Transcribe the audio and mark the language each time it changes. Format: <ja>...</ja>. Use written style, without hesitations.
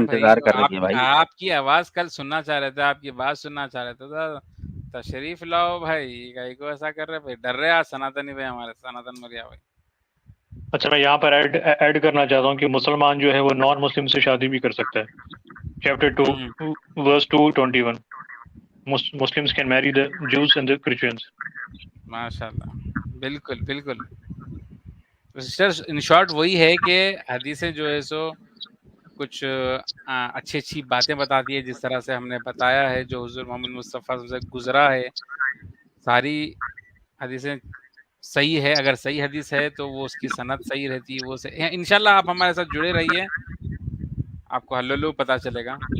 <ur>انتظار کر رہی ہے بھائی. آپ کی آواز کل سننا چاہ رہے تھے، آپ کی بات سننا چاہ رہے تھے. تشریف لاؤ بھائی، کہیں کو ایسا کر رہے بھائی؟ ڈر رہے آج سناتنی بھائی، ہمارے سناتن موریا بھائی. اچھا میں یہاں پر ایڈ کرنا چاہتا ہوں کہ مسلمان جو ہے وہ نان مسلم سے شادی بھی کر سکتا ہے.</ur> <en>Chapter 2 verse 221 Muslims can marry the Jews and the Christians.</en> <ur>ماشاء اللہ، بالکل بالکل. ان شارٹ وہی ہے کہ حدیثیں جو ہے سو کچھ اچھی اچھی باتیں بتاتی ہے، جس طرح سے ہم نے بتایا ہے، جو حضور محمد مصطفیٰ سے گزرا ہے. ساری حدیثیں صحیح ہے. اگر صحیح حدیث ہے تو وہ اس کی سند صحیح رہتی ہے. وہ انشاءاللہ آپ ہمارے ساتھ جڑے رہیے، آپ کو حلو پتہ چلے گا.</ur>